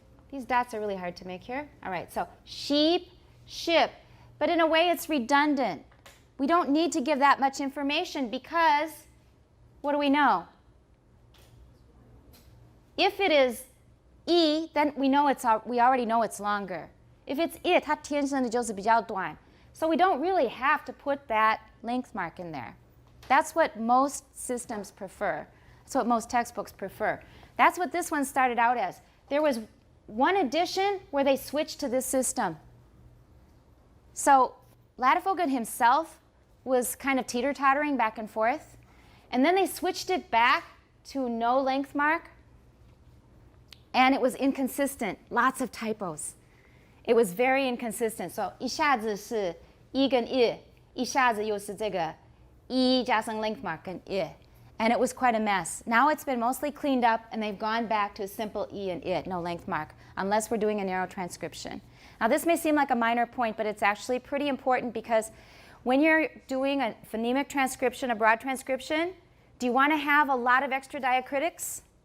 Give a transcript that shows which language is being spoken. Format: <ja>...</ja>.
<en>These dots are really hard to make here. All right, so sheep, ship. But in a way it's redundant. We don't need to give that much information because what do we know? If it is E, then we already know it's longer. If it's it,</en> <zh>它天生的就是比较短.</zh> <en>So we don't really have to put that length mark in there. That's what most systems prefer. That's what most textbooks prefer. That's what this one started out as. There was one edition where they switched to this system. So Ladefoged himself was kind of teeter-tottering back and forth. And then they switched it back to no length mark. And it was inconsistent, lots of typos. It was very inconsistent.</en> <zh>So 一下子是 E 跟 I, 一下子又是这个 E 加上 length mark 跟 I.</zh> <en>And it was quite a mess. Now it's been mostly cleaned up and they've gone back to a simple E and I, no length mark, unless we're doing a narrow transcription. Now this may seem like a minor point, but it's actually pretty important because when you're doing a phonemic transcription, a broad transcription, do you want to have a lot of extra diacritics?</en>